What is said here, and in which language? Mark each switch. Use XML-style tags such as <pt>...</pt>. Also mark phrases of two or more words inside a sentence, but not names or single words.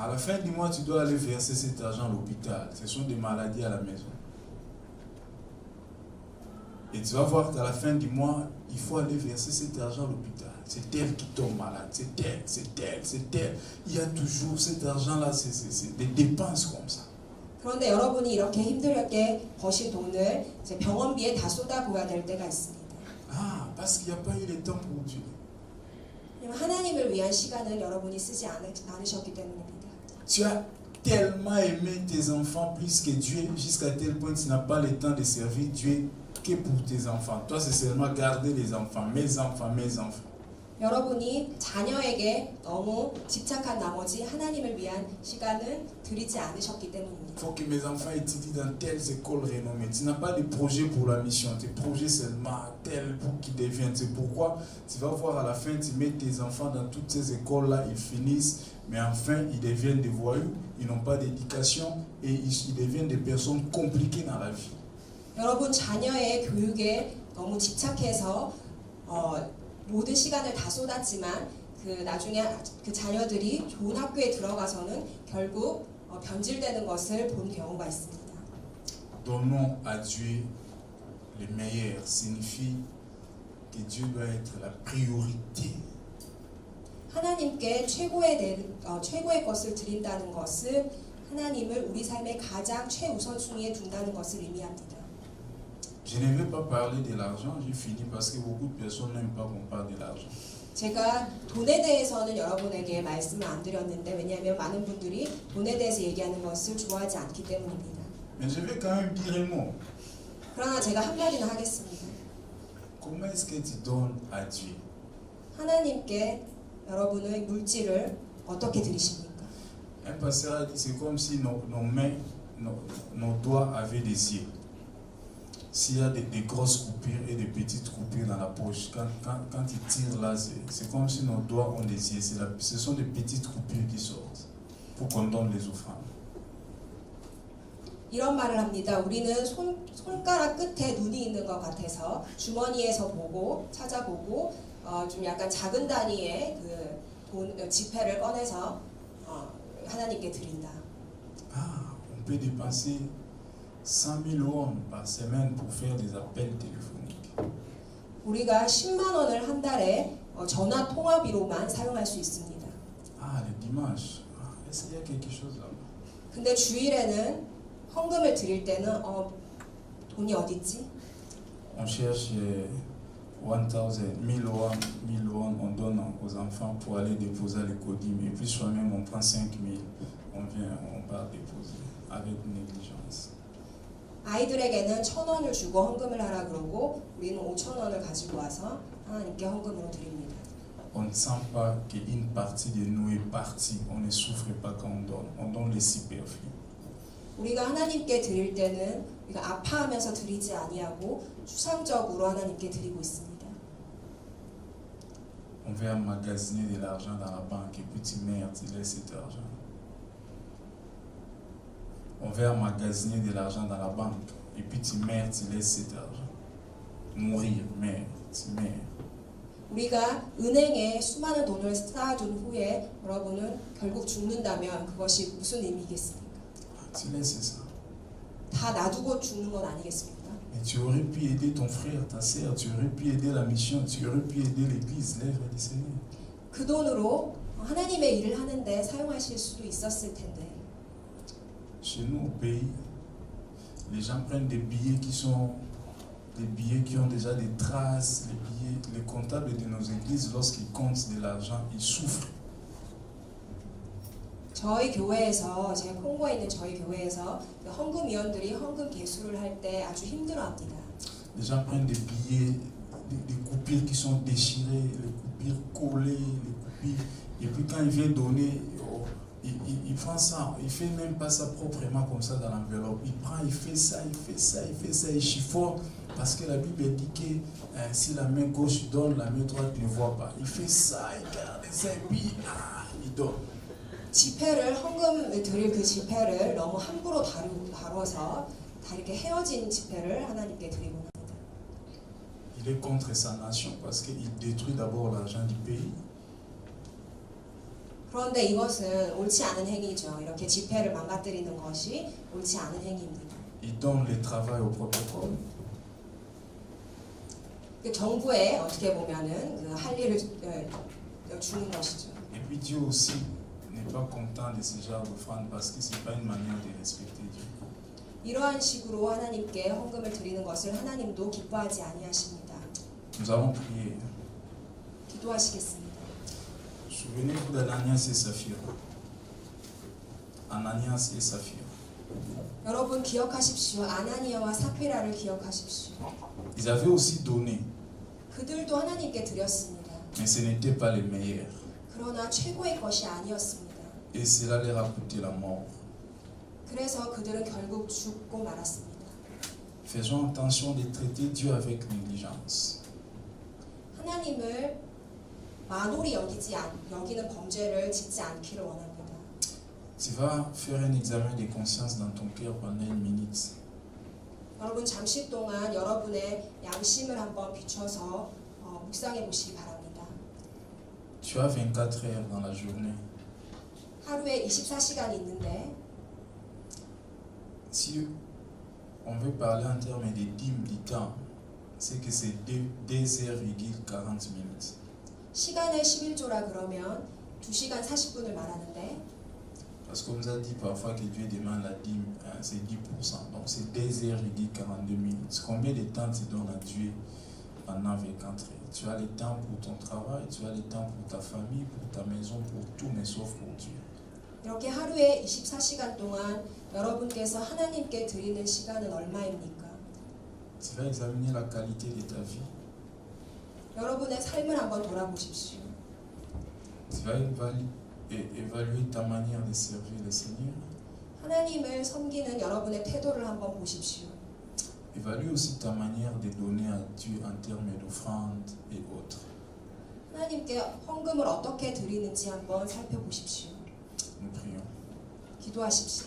<fr>À la fin du mois, tu dois aller verser cet argent à l'hôpital. Ce sont des maladies à la maison. Et tu vas voir qu'à la fin du mois, il faut aller verser cet argent à l'hôpital. C'est elle qui tombe malade, c'est elle. Il y a toujours cet argent-là, c'est des dépenses comme ça.</fr> <ko>그런데 여러분이 이렇게 힘들게 버신 돈을 이제 병원비에 다 쏟아부어야 될 때가 있습니다.</ko> <fr>Ah, parce qu'il n'y a pas eu le temps pour Dieu.</fr> <ko>하나님을 위한 시간을 여러분이 쓰지 않으셨기 때문입니다.</ko> <fr>Tu as tellement aimé tes enfants plus que Dieu, jusqu'à tel point que tu n'as pas le temps de servir Dieu que pour tes enfants. Toi, c'est seulement garder les enfants, mes enfants, mes enfants.</fr> <ko>여러분이 자녀에게 너무 집착한 나머지 하나님을 위한 시간을 드리지 않으셨기 때문입니다.</ko> <fr>Il faut que mes enfants étudient dans telles écoles renommées. Tu n'as pas de projet pour la mission. Tes projets seulement tel pour qu'ils deviennent. C'est pourquoi tu vas voir à la fin, tu mets tes enfants dans toutes ces écoles-là, ils finissent, mais enfin, ils deviennent des voyous, ils n'ont pas d'éducation et ils deviennent des personnes compliquées dans la vie.</fr> <ko>여러분 자녀의 교육에 너무 집착해서 모든 시간을 다 쏟았지만 나중에 그 자녀들이 좋은 학교에 들어가서는 결국 변질되는 것을 본 경우가 있습니다.</ko> <fr>Donnons à Dieu le meilleur signifie que Dieu doit être la priorité.</fr> <ko>하나님께 최고의 것을 드린다는 것은 하나님을 우리 삶의 가장 최우선순위에 둔다는 것을 의미합니다.</ko> <fr>Je ne vais pas parler de l'argent, j'ai fini parce que beaucoup de personnes n'aiment pas qu'on parle de l'argent.</fr> <ko>제가 돈에 대해서는 여러분에게 말씀을 안 드렸는데 왜냐하면 많은 분들이 돈에 대해서 얘기하는 것을 좋아하지 않기 때문입니다.</ko> <fr>Mais je vais quand même dire un mot.</fr> <ko>그러나 제가 한마디는 하겠습니다.</ko> <fr>Comment est-ce que tu donnes à Dieu?</fr> <ko>하나님께 여러분의 물질을 어떻게 드리십니까?</ko> <fr>Un pasteur a dit c'est comme si nos mains, nos doigts avaient des yeux. S'il y a des grosses coupures et des petites coupures dans la poche, quand il tire là, c'est comme si nos doigts ont des yeux. Ce sont des petites coupures qui sortent pour qu'on donne les offrandes.</fr> <ko>이런 말을 합니다. 우리는 손가락 끝에 눈이 있는 것 같아서 주머니에서 보고 찾아보고 좀 약간 작은 단위의 지폐를 꺼내서 하나님께 드린다.</ko> <fr>Ah, on peut dépenser 100,000 won par semaine pour faire des appels téléphoniques.</fr> <ko>우리가 10만 원을 한 달에 전화 통화비로만 사용할 수 있습니다.</ko> <fr>Ah, le dimanche, est-ce qu'il y a quelque chose là-bas?</fr> <ko>근데 주일에는 헌금을 드릴 때는 돈이 어디 있지?</ko> <fr>On cherche 1000 won, on donne aux enfants pour aller déposer les codimes. Et puis soi-même, on prend 5000, on vient, on part déposer avec négligence.</fr> <ko>아이들에게는 1,000원을 주고 헌금을 하라 그러고 우리는 5,000원을 가지고 와서 하나님께 헌금으로 드립니다.</ko> <fr>On ne sent pas qu'une partie de nous est partie. On ne souffre pas quand on donne les superflus.</fr> <ko>우리가 하나님께 드릴 때는 우리가 아파하면서 드리지 아니하고 추상적으로 하나님께 드리고 있습니다.</ko> <fr>On va emmagasiner de l'argent dans la banque et puis tu meurs, tu laisses cet argent. On va emmagasiner de l'argent dans la banque et puis tu meurs, tu laisses cet argent. Mourir, meurs, tu meurs.</fr> <ko>우리가 은행에 수많은 돈을 쌓아둔 후에 여러분은 결국 죽는다면 그것이 무슨 의미겠습니까?</ko> <fr>Tu laisses ça.</fr> <ko>다 놔두고 죽는 건 아니겠습니까?</ko> <fr>Mais tu aurais pu aider ton frère, ta sœur, tu aurais pu aider la mission, tu aurais pu aider l'église, l'œuvre du Seigneur.</fr> <ko>그 돈으로 하나님의 일을 하는데 사용하실 수도 있었을 텐데.</ko> <fr>Chez nous au pays, les gens prennent des billets qui sont des billets qui ont déjà des traces, les comptables de nos églises, lorsqu'ils comptent de l'argent, ils souffrent.</fr> <ko>저희 교회에서 제가 콩고에 있는 저희 교회에서 헌금위원들이 헌금 개수를 할 때 아주 힘들어합니다.</ko> <fr>Les gens prennent des billets, des coupures qui sont déchirées, les coupures collées, les coupures. Et puis quand il vient donner, il prend ça, il fait même pas ça proprement comme ça dans l'enveloppe. Il prend, il fait ça, il chiffonne. Parce que la Bible dit que si la main gauche donne, la main droite ne voit pas. Il fait ça, il garde ça, et puis il donne.</fr> <ko>지폐를 헌금을 드릴 그 지폐를 너무 함부로 다뤄서 다 이렇게 헤어진 지폐를 하나님께 드리곤 합니다.</ko> <fr>Il est contre sa nation parce qu'il détruit d'abord l'argent du pays.</fr> <ko>그런데 이것은 옳지 않은 행위죠. 이렇게 지폐를 망가뜨리는 것이 옳지 않은 행위입니다.</ko> <fr>Il donne le travail au protocole.</fr> <ko>정부에 어떻게 보면은 그 할 일을 주는 것이죠.</ko> <fr>Et puis Dieu aussi n'est pas content de ce genre d'offrande parce que c'est pas une manière de respecter Dieu.</fr> <ko>이러한 식으로 하나님께 헌금을 드리는 것을 하나님도 기뻐하지 아니하십니다.</ko> <fr>Nous allons prier.</fr> <ko>기도하시겠습니다.</ko> <fr>Souvenez-vous d'Ananias et Saphira. Ananias et Saphira.</fr> <ko>여러분 기억하십시오. 아나니아와 사피라를 기억하십시오.</ko> <fr>Ils avaient aussi donné.</fr> <ko>그들도 하나님께 드렸습니다.</ko> <fr>Mais ce n'était pas les meilleurs.</fr> <ko>그러나 최고의 것이 아니었습니다.</ko> <fr>Et cela leur a coûté la mort.</fr> <ko>그래서 그들은 결국 죽고 말았습니다.</ko> <fr>Faisons attention de traiter Dieu avec négligence.</fr> <ko>하나님을 만홀히 여기는 범죄를 짓지 않기를 원합니다.</ko> <fr>Tu vas faire un examen de conscience dans ton cœur pendant 1 minute.</fr> <ko>여러분 잠시 동안 여러분의 양심을 한번 비춰서 묵상해 보시기 바랍니다.</ko> <fr>Tu as 24 heures dans la journée.</fr> <ko>하루에 24시간이 있는데</ko> <fr>Si on veut parler en termes de dîme du temps, c'est que c'est 2h40 minutes.</fr> <ko>시간의 11조라 그러면 2시간 40분을 말하는데</ko> <fr>Parce qu'on nous a dit parfois que Dieu demande la dîme, c'est 10%. Donc c'est 2h42 minutes. Combien de temps tu donnes à Dieu pendant 24 heures? Tu as le temps pour ton travail, tu as le temps pour ta famille, pour ta maison, pour tout, mais sauf pour Dieu.</fr> <ko>이렇게 하루에 24시간 동안 여러분께서 하나님께 드리는 시간은 얼마입니까?</ko> <fr>Tu vas examiner la qualité de ta vie.</fr> <ko>여러분의 삶을 한번 돌아보십시오.</ko> <fr>Tu vas évaluer ta manière de servir le Seigneur.</fr> <ko>하나님을 섬기는 여러분의 태도를 한번 보십시오.</ko> <fr>Évalue aussi ta manière de donner à Dieu en termes d'offrande et autres.</fr> <ko>하나님께 헌금을 어떻게 드리는지 한번 살펴보십시오.</ko> <fr>Nous prions.</fr> <ko>기도하십시다.</ko>